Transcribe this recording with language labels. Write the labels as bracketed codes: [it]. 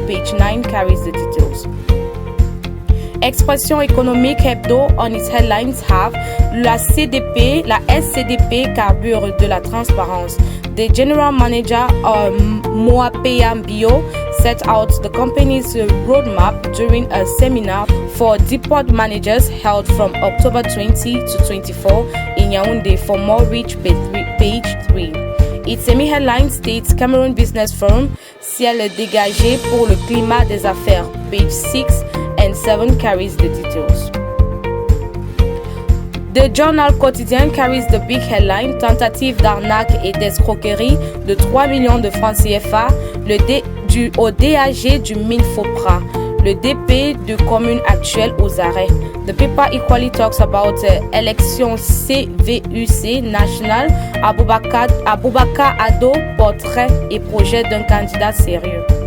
[en] Page 9 carries the details. Expression économique hebdo on its headlines have [fr] la SCDP carbure de la transparence. [en] The general manager Moapeya Bio set out the company's roadmap during a seminar for depot managers held from October 20 to 24 in Yaoundé. For more, reach page 3. Its semi-headline states [fr] Cameroon Business Forum, ciel dégagé pour le climat des affaires. [en] Page 6 and 7 carries the details. The journal quotidien carries the big headline [fr] Tentative d'arnaque et d'escroquerie de 3 millions de francs CFA au DAG du Minfopra, le DP de commune actuelle aux arrêts. [en] The paper equally talks about [fr] élection CVUC national, Aboubakar Ado, portrait et projet d'un candidat sérieux.